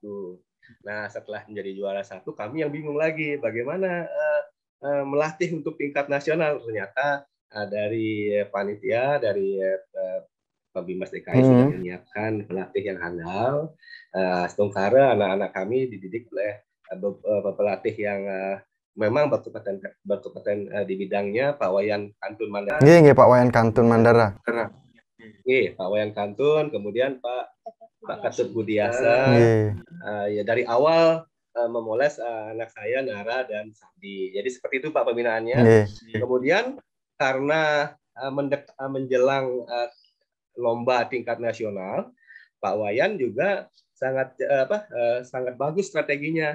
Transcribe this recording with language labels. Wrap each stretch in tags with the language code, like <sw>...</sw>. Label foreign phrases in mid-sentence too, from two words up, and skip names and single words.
<id>Nah, setelah menjadi juara 1, kami yang bingung lagi bagaimana melatih untuk tingkat nasional. Ternyata dari panitia dari Pembimas DKI sudah menyiapkan pelatih yang handal. Astungkara anak-anak kami dididik oleh pelatih yang memang berkompeten di bidangnya, Pak Wayan Kantun Mandara. Iya, Pak Wayan Kantun Mandara. Pak Wayan Kantun, kemudian Pak Ketut Budiasa. Ya dari awal memoles anak saya Nara dan Sandi. Jadi seperti itu, Pak, pembinaannya. Kemudian karena menjelang lomba tingkat nasional, Pak Wayan juga sangat bagus strateginya.</id>